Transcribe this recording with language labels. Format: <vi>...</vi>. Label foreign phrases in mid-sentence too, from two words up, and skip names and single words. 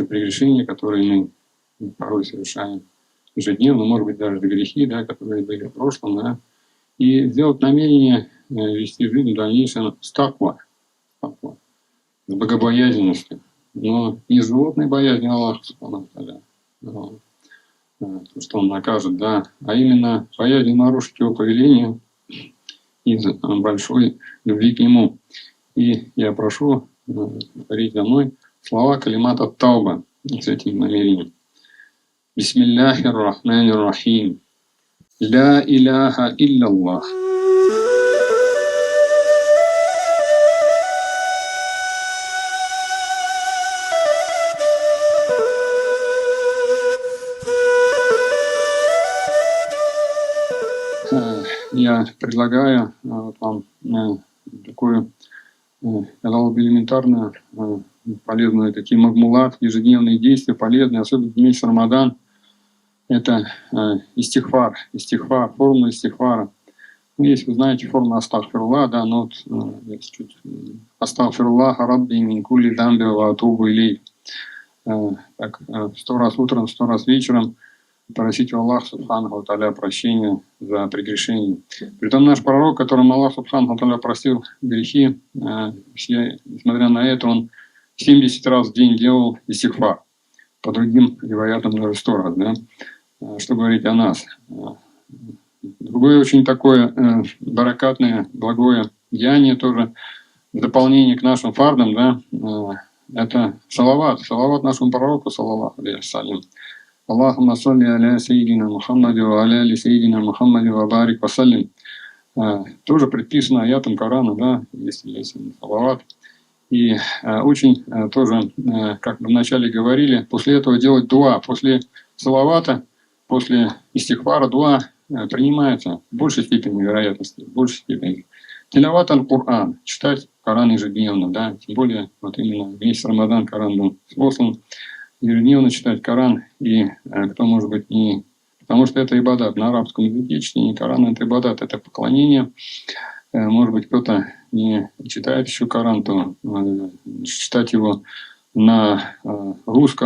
<ru>прегрешения, которые мы порой совершаем ежедневно, может быть, даже за грехи, да, которые были в прошлом, да, и сделать намерение вести жизнь в дальнейшем с таква, с богобоязненностью, но не с животной боязнью Аллаха,</ru> <ar>سبحانه تعالى,</ar> <ru>что Он накажет, да, а именно боязнью нарушить Его повеление из большой любви к Нему. И я прошу повторить за мной слова</ru> <ar>كلمة التوبة</ar> <ru>с этим намерением.</ru> <ar>بسم الله الرحمن الرحيم. لا إله إلا الله.</ar> <ru>Я предлагаю вам такую элементарную, полезную, такие магмулат, ежедневные действия, полезные, особенно в месяц Рамадан. Это истихфар, формула истихфара. Есть, вы знаете, формула астагфируллах, да, но есть чуть</ru> <ar>أستغفر الله ربي من كل ذنب وأتوب إليه.</ar> <ru>Так, 100 раз утром, 100 раз вечером просить у Аллаха</ru> <ar>سبحانه وتعالى</ar> <ru>прощения за прегрешения. Притом наш пророк, которому Аллах</ru> <ar>سبحانه وتعالى</ar> <ru>простил грехи, несмотря на это, он 70 раз в день делал истихфар. По другим риваятам даже 100 раз, да? Что говорить о нас. Другое очень такое баракатное, благое деяние тоже, в дополнение к нашим фардам, да, это салават нашему пророку,</ru> <ar>صلى الله عليه وسلم. اللهم صل على سيدنا محمد وعلى آل سيدنا محمد وبارك وسلم.</ar> <ru>Тоже предписано аятом Корана, да, если салават. И очень тоже, как мы вначале говорили, после этого делать дуа. После салавата, после истихфара дуа принимается в большей степени вероятности, в большей степени.</ru> <ar>تلاوة القرآن,</ar> <ru>читать Коран ежедневно, да, тем более вот именно месяц Рамадан Коран был послан. Ежедневно читать Коран, и кто, может быть, не... Потому что это ибадат. На арабском языке чтение Корана – это ибадат, это поклонение. Может быть, кто-то не читает еще Коран, то читать его на русском.</ru>